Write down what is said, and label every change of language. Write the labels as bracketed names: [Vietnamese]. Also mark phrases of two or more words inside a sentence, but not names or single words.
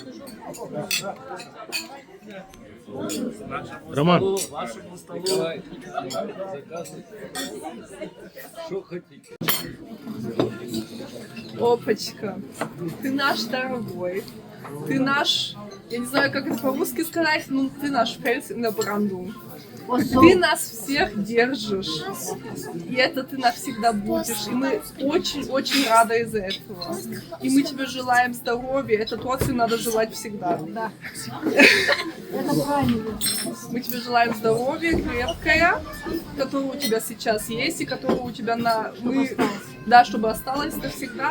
[Russian] Роман, Вашему столу. Николай, заказывайте. Что хотите. Опачка, ты наш дорогой, ты наш, я не знаю, как это по-русски сказать, но ты наш [German] Fels in der Brandung. [Russian] Ты нас всех держишь, и это ты навсегда будешь, и мы очень-очень рады из-за этого. И мы тебе желаем здоровья, это точно надо желать всегда. Да. Это правильно. Мы тебе желаем здоровья, крепкое, которое у тебя сейчас есть, и которое у тебя да, чтобы осталось навсегда.